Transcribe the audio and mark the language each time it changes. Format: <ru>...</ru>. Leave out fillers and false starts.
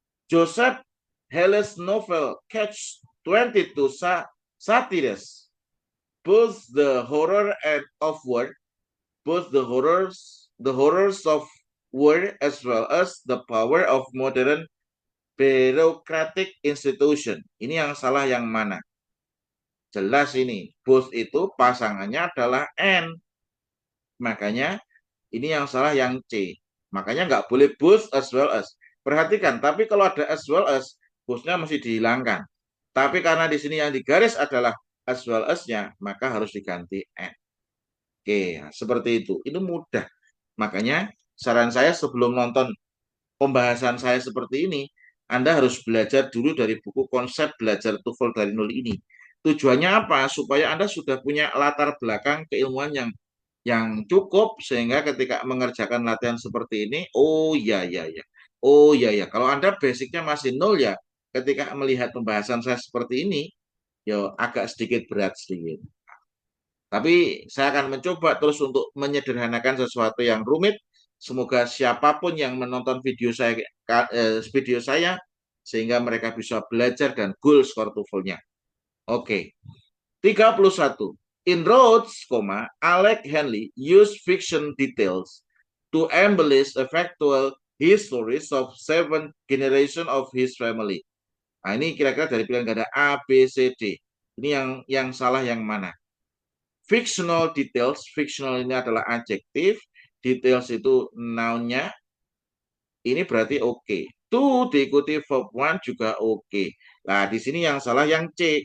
<en>Joseph Halle's novel Catch 22 satires. Both the horror and of war, both the horrors of war as well as the power of modern bureaucratic institution.</en> <id>Ini yang salah yang mana? Jelas ini. Both itu pasangannya adalah N. Makanya ini yang salah yang C. Makanya nggak boleh both as well as. Perhatikan, tapi kalau ada as well as, both-nya mesti dihilangkan. Tapi karena di sini yang digaris adalah as well as-nya, maka harus diganti N. Oke, nah, seperti itu. Ini mudah. Makanya saran saya sebelum nonton pembahasan saya seperti ini, Anda harus belajar dulu dari buku konsep belajar TOEFL dari nol ini. Tujuannya apa? Supaya Anda sudah punya latar belakang keilmuan yang cukup sehingga ketika mengerjakan latihan seperti ini, oh ya ya ya, oh ya ya. Kalau Anda basicnya masih nol ya, ketika melihat pembahasan saya seperti ini, ya agak sedikit berat sedikit. Tapi saya akan mencoba terus untuk menyederhanakan sesuatu yang rumit. Semoga siapapun yang menonton video saya sehingga mereka bisa belajar dan goal skor TOEFL-nya. Oke. 31.</id> <en>In Rhodes, Alec Henley used fiction details to embellish a factual histories of 7 generation of his family.</en> <id>Nah, ini kira-kira dari pilihan ganda A, B, C, D. Ini yang salah yang mana? Fictional details, fictional ini adalah adjektif, details itu noun-nya, ini berarti oke. To diikuti verb one juga oke. Nah, di sini yang salah yang C.</id>